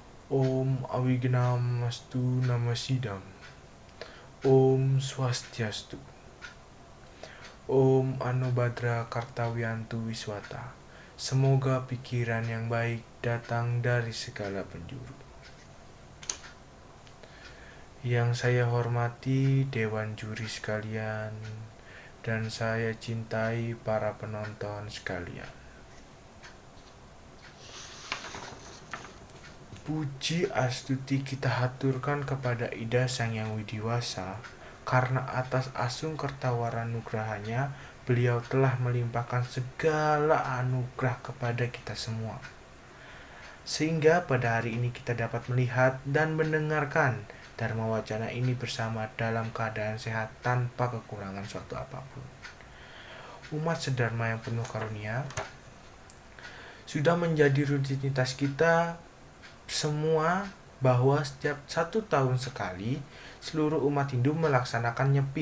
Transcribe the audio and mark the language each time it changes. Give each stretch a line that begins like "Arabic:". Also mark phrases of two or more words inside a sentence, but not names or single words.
Sanskrit: Om Awignamastu Namasidam. Om Swastiastu. Om Anubhadra Kartawiyantu Wiswata.
Indonesian: Semoga pikiran yang baik datang dari segala penjuru. Yang saya hormati Dewan Juri sekalian, dan saya cintai para penonton sekalian. Puji astuti kita haturkan kepada Ida Sang Yang Widiwasa, karena atas asung kertawara nugrahanya, beliau telah melimpahkan segala anugerah kepada kita semua. Sehingga pada hari ini kita dapat melihat dan mendengarkan Dharma Wacana ini bersama dalam keadaan sehat tanpa kekurangan suatu apapun. Umat sedharma yang penuh karunia, sudah menjadi rutinitas kita semua bahwa setiap 1 tahun sekali seluruh umat Hindu melaksanakan Nyepi.